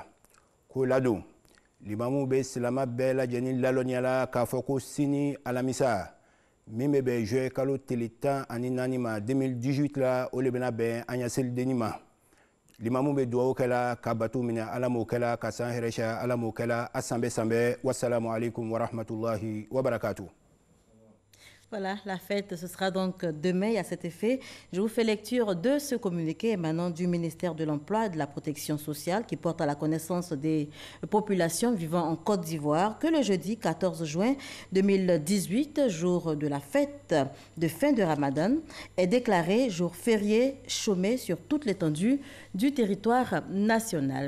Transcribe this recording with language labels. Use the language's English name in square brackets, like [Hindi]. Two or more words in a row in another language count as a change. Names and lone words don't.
[Bambara] Ko ladon limamu bɛ silama bɛɛ lajɛlen lalɔniyala k'a fɔ ko sini alamisa min bɛ bɛn juillet kalo tile 14 ma 2018 la o le bɛna bɛn an ya selidenni ma. Limamu bɛ dugawu kɛla ka bato minɛ ala m'o kɛla ka san hɛrɛsiya ala m'o kɛla a sanbɛ sanbɛ. [Arabic] والسلام عليكم ورحمة الله وبركاته. [French] Voilà, la fête, ce sera donc demain à cet effet. Je vous fais lecture de ce communiqué émanant du ministère de l'Emploi et de la Protection sociale qui porte à la connaissance des populations vivant en Côte d'Ivoire que le jeudi 14 juin 2018, jour de la fête de fin de Ramadan, est déclaré jour férié chômé sur toute l'étendue du territoire national.